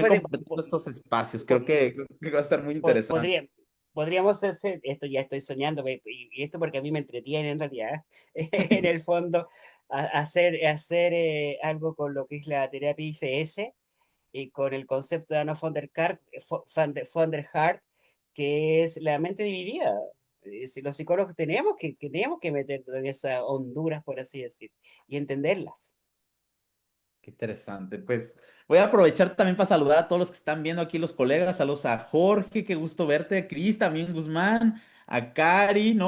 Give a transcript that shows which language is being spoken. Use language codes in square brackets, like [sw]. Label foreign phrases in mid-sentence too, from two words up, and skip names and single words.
[es] seguir compartiendo estos espacios. Creo que va a estar muy interesante. podría, podríamos hacer, esto ya estoy soñando, y esto porque a mí me entretiene en realidad, en el fondo, hacer algo con lo que es la terapia IFS y con el concepto de Anna von der Kart, von der Hart, que es la mente dividida. Si los psicólogos tenemos que meter en esas honduras, por así decir, y entenderlas. Qué interesante. Pues voy a aprovechar también para saludar a todos los que están viendo aquí, los colegas. Saludos a Jorge, qué gusto verte, a Cris, también Guzmán, a Cari, ¿no?